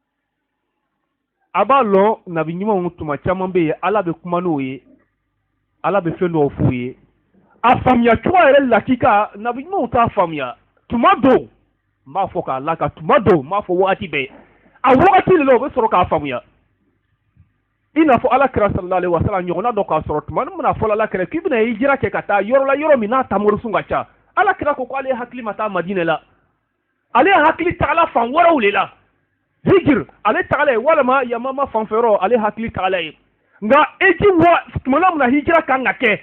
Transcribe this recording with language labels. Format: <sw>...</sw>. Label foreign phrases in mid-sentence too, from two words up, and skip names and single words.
<bm>a b'a lɔn nabi ɲumanw tuma caman bɛ yen ala bɛ kuma n'o ye ala bɛ fɛn dɔw f'u ye a faamuya cogo yɛrɛ lakika nabi ɲumanw t'a faamuya tuma dɔw n b'a fɔ k'a laka tuma dɔw n b'a fɔ wagati bɛɛ a wagati de la o bɛ sɔrɔ k'a faamuya i n'a fɔ ala kira</bm> <ar>صلى الله عليه وسلم</ar> <bm>ɲɔgɔnna dɔ k'a sɔrɔ tuma min na fɔ ala kira k'i bɛna hijira kɛ ka taa yɔrɔ la yɔrɔ min n'a taamorisun ka ca ala kira ko ale hakili ma taa madinɛ la ale hakili tagala fan wɛrɛw de la hijir ale tagala ye walima yamama fanfɛyɔrɔ ale hakili tagala ye nka eji tuma min na hijira kan ka kɛ</bm>